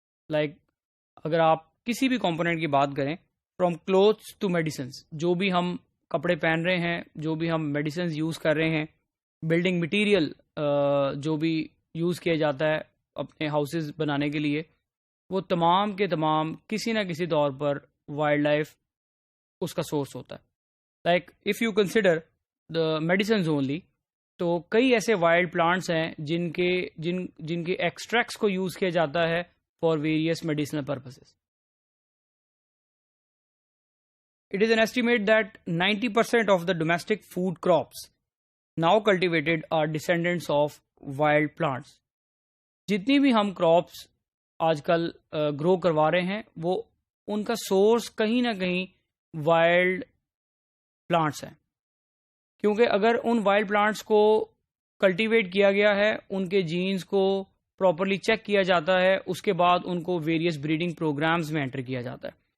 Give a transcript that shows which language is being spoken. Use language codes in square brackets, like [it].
[ur] Like اگر آپ کسی بھی کمپوننٹ کی بات کریں، [en] from clothes to medicines, [ur] جو بھی ہم کپڑے پہن رہے ہیں، جو بھی ہم میڈیسنز یوز کر رہے ہیں، بلڈنگ مٹیریل جو بھی یوز کیا جاتا ہے اپنے ہاؤسز بنانے کے لیے، وہ تمام کے تمام کسی نہ کسی طور پر وائلڈ لائف اس کا سورس ہوتا ہے. [en] like if you consider the medicines only, [ur] تو کئی ایسے وائلڈ پلانٹس ہیں جن کے ایکسٹریکٹس کو یوز کیا جاتا ہے [en] For various medicinal purposes. It is an estimate that 90% of the domestic food crops now cultivated are descendants of wild plants. [ur] جتنی بھی ہم کراپس آج کل گرو کروا رہے ہیں، وہ ان کا سورس کہیں نہ کہیں وائلڈ پلانٹس ہیں. کیونکہ اگر ان وائلڈ پلانٹس کو کلٹیویٹ کیا گیا ہے، ان کے جینز کو پراپرلی چیک کیا جاتا ہے، اس کے بعد ان کو ویریس بریڈنگ پروگرامز میں انٹر کیا جاتا ہے.